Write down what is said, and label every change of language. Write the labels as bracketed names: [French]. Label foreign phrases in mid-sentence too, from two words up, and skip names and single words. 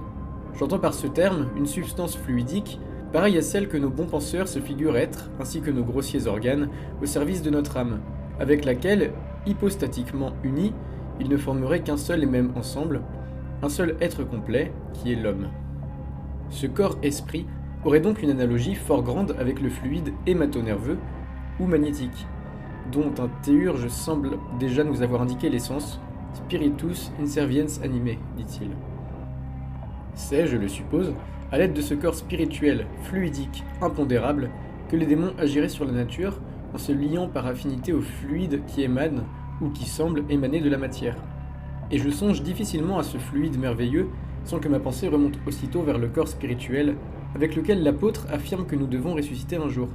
[French] J'entends par ce terme une substance fluidique, pareille à celle que nos bons penseurs se figurent être, ainsi que nos grossiers organes, au service de notre âme, avec laquelle, hypostatiquement unis, ils ne formeraient qu'un seul et même ensemble, un seul être complet, qui est l'homme. Ce corps-esprit aurait donc une analogie fort grande avec le fluide hémato-nerveux ou magnétique, dont un théurge semble déjà nous avoir indiqué l'essence, [Latin] spiritus inserviens anime, [French] dit-il. C'est, je le suppose, à l'aide de ce corps spirituel, fluidique, impondérable, que les démons agiraient sur la nature en se liant par affinité au fluide qui émane ou qui semble émaner de la matière. Et je songe difficilement à ce fluide merveilleux sans que ma pensée remonte aussitôt vers le corps spirituel avec lequel l'apôtre affirme que nous devons ressusciter un jour.